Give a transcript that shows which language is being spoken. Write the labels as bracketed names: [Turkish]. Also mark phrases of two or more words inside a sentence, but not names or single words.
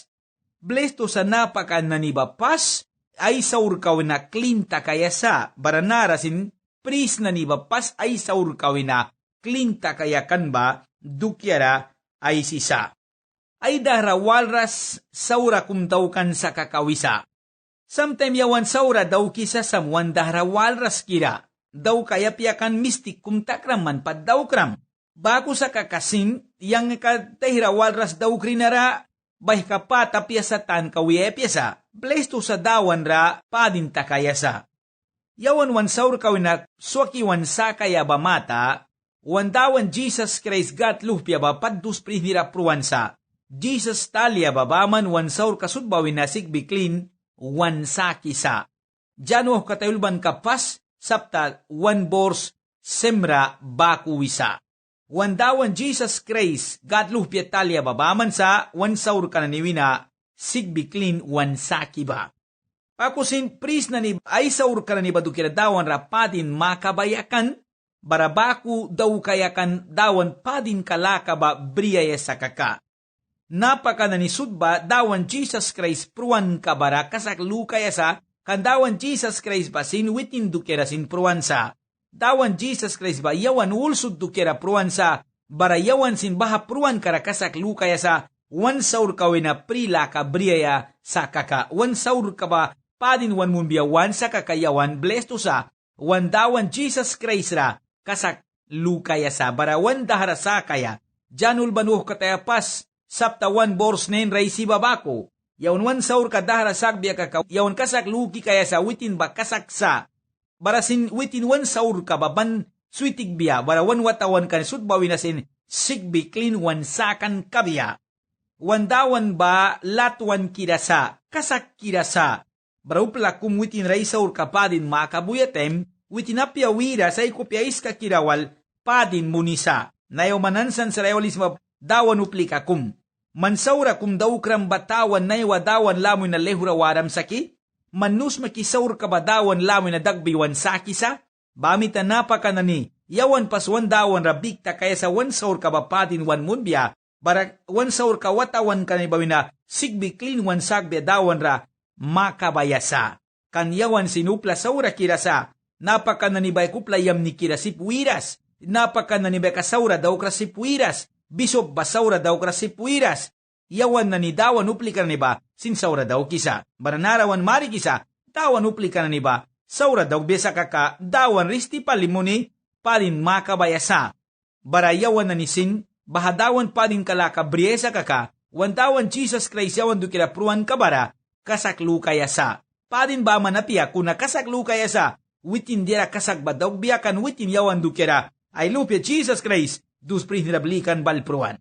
[Mískito] Blesto sa napakan na niba pas, ay saur kawin na klinta kayasa, baranarasin, pris na niba pas ay saur kawin na klinta kayakan ba, dukyara ay sisa. Ay dahra walras saura kumtaukan sa kakawisa. Sometime yawan saura daw kisa samuan dahra walras kira. Daw kaya piyakan mistik kumtakraman pa daw kram. Bago sa kakasin, yang katahira walras daw krinara, bay kapata piyasatan kawiya piyasa, blesto sa dawan ra, padin takayasa. Yawan wan saur kawinak, swaki wan sakaya ba mata, wandawan Jesus Christ gat luhpya ba paddus prihnira pruwansa. Jesus talia babaman wan saur kasudbawin na sigbiklin wan sakisa. Jano katayulban kapas sapta wan bors semra bakuwisa. Wandawan Jesus Christ gat luhpya talia babaman sa wan saur kananiwina sigbiklin wan sakiba. Pakusin pris na ni ay saur kananiba dukiradawan rapatin makabayakan, barabaku daw kayakan dawan padin kalakaba briyaya sa kaka. Napaka na ni sudba dawan Jesus Christ pruan kabara kasak lukaya sa kandawan Jesus Christ basin witin dukera sin pruan sa. Dawan Jesus Christ ba yawan ulsud dukera pruan sa bara yawan sin baha pruan kara kasak lukaya sa wan saur kawina prila ka briyaya sa kaka. Wan saur ka ba padin wan munbiya wan sa kakayawan blesto sa wan dawan Jesus Christ ra kasak lukaya sa barawan dahara sa kaya, janul banuh katayapas, sapta wan bors nen raisi babako, yawan wan saur ka dahara sakbiya kaka, yawan kasak luki kaya sa witin ba kasak sa, barasin witin wan saur ka baban suitig biya, barawan watawan kan sudbawin nasin, sigbi klin wan sakan kabiya. Wandawan ba latwan kirasa, kasak kirasa, baraupla kum witin raisaur kapadin makabuyatem, witinapya wira sa ikupyais ka kirawal, padin munisa. Nayaw manansan sa realismo, dawan uplika kum. Mansaura kum daukram batawan naywa dawan lamoy na lehura waram saki? Manus makisaur ka ba dawan lamoy na dagbiwan saki sa? Bamita napaka na ni, yawan paswan dawan rabikta kaya sa wan saur ka ba padin wan munbya, barak wan saur ka watawan ka na ibawina, sigbi klin wan sagbya dawan ra, makabayasa. Kanyawan sinupla saura kirasa, napaka nanibay kuplayam ni kirasip wiras, napaka nanibay kasaura daw krasip wiras, bisob basaura daw krasip wiras, yawan na ni dawan uplika na niba, sinsaura daw kisa, baranarawan mari kisa, dawan uplika na niba, saura daw besa kaka, dawan risti palimuni, palin makabayasa, barayawan na ni sin, bahadawan palin kalaka briesa kaka, wandawan Jesus Christ yawan dukira pruan kabara, kasaklu kayasa, palin ba manapia kuna kasaklu kayasa, witin dira kasak badog biakan witin yawan dukera ay lupya Jesus Christ dus prihnirablikan balpruan.